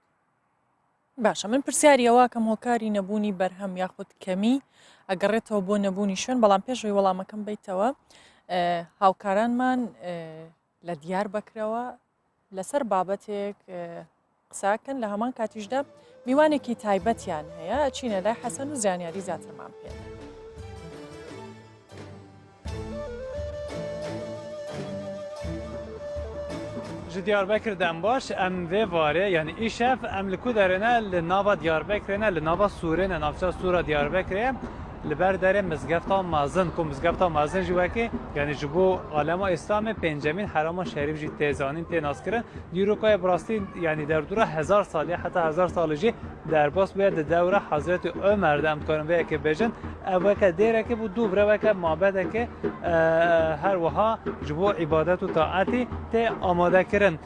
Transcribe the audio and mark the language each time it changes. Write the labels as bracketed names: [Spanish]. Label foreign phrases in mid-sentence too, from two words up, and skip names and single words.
[Central Kurdish] باشە من پرسیاریەوە کەم هۆکاری نەبوونی بەرهەم یاخود کەمی ئەگەڕێتەوە بۆ نەبوونی شوێن بەڵام پێشەوەی وەڵامەکەم بیتەوە هاوکارانمان لە دیار بکرەوە لەسەر بابەتێک قساکەن لە هەمان کاتیشدا میوانێکی تایبەتیان هەیە چینە لای حەسەن و زانیاری زیاترمان پێ [Kurdish] ji Diyarbekir dem baş em vê varê yani îşev em li ku derine li nava Diyarbekirê li nava Sûrê navçeya Sûra Diyarbekirê li ber derê mizgefta mezin ku mizgefta mezin jî wekî yani ji bo alema İslamê pêncemîn herama şerîf jî têzanîn tê naskirin dîrokaya bi rastî yani derdora 1000 salî heta 1000 salî jî derbas bûye di dewra Hazretî Ömer de em dikarin vê yekê bêjin ev weke dêrekê bû dû birê weke mabedekê her wiha ji bo îbadet û taetî tê amadekirin.